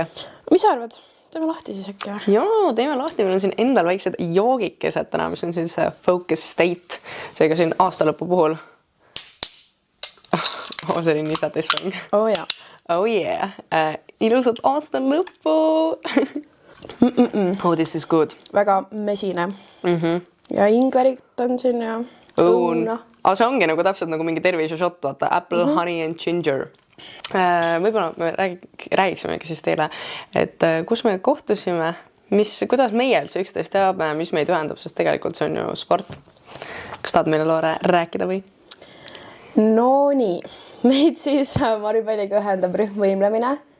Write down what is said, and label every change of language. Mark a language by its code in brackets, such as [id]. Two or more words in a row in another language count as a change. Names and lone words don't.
[et] Mis sa arvad? Teeme lahti siis äkki? Joo, teeme lahti. Meil on siin endal väiksed joogikesed täna, mis on siis Focus State, seega siin aastalõpu puhul. See oli nii satisfying. Oh jaa. [en] Oh yeah. [et] Ilusat aasta lõppu. [en] Oh, this is good. [et] Väga mesine. Ja ingverit on siin ja õuna. See ongi nagu täpselt nagu mingi tervise shot, vaata. [en] Apple, honey and ginger. [et] Võib-olla me räägiksimegi siis teile, et kus me kohtusime, kuidas meie üldse üksteist teame, mis meid ühendab, sest tegelikult see on ju sport. Kas tahad meile Loore rääkida või? No nii. Meid siis Maripalliga ühendab rühmvõimlemine.